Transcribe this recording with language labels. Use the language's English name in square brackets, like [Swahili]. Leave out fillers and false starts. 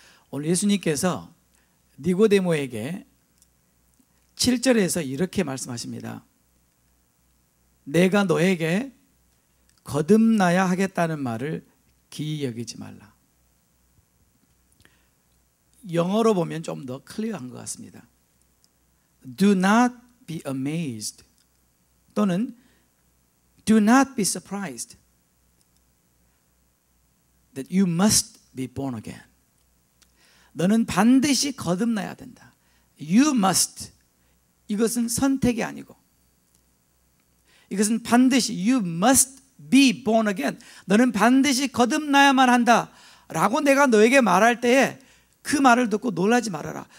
[Korean] 오늘 예수님께서 니고데모에게 7절에서 이렇게 말씀하십니다. 내가 너에게 거듭나야 하겠다는 말을 기이 여기지 말라. 영어로 보면 좀 더 클리어한 것 같습니다. [English] Do not be amazed [Korean] 또는 [English] do not be surprised that you must be born again. [Korean] 너는 반드시 거듭나야 된다. [English] You must. [Korean] 이것은 선택이 아니고 이것은 반드시 [English] you must be born again. [Korean] 너는 반드시 거듭나야만 한다 라고 내가 너에게 말할 때에 그 말을 듣고 놀라지 말아라.